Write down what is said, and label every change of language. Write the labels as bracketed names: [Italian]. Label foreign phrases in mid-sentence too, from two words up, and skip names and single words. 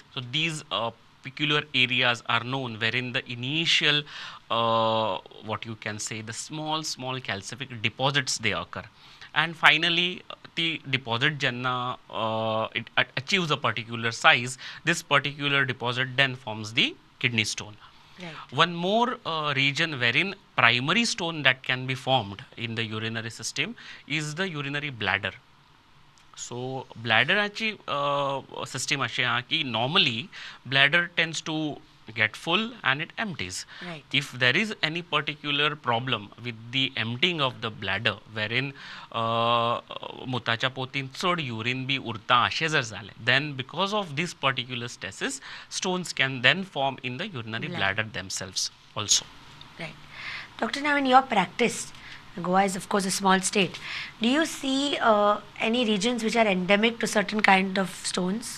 [English] So these peculiar areas are known wherein the initial what you can say the small calcific deposits they occur, and finally the deposit jenna it achieves a particular size. This particular deposit then forms the kidney stone. Right. One more region wherein primary stone that can be formed in the urinary system is the urinary bladder. So bladder system [Konkani] अशें आहा की [English] normally bladder tends to get full and it empties. Right. If there is any particular problem with the emptying of the bladder wherein [Konkani] मुताच्या पोतीन चड [English] urine [Konkani] बी उरता अशें जर जालें, [English] then because of this particular stasis, stones can then form in the urinary bladder themselves also. Right. Doctor, now in your practice, Goa is, of course, a small state. Do you see any regions which are endemic to certain kind of stones?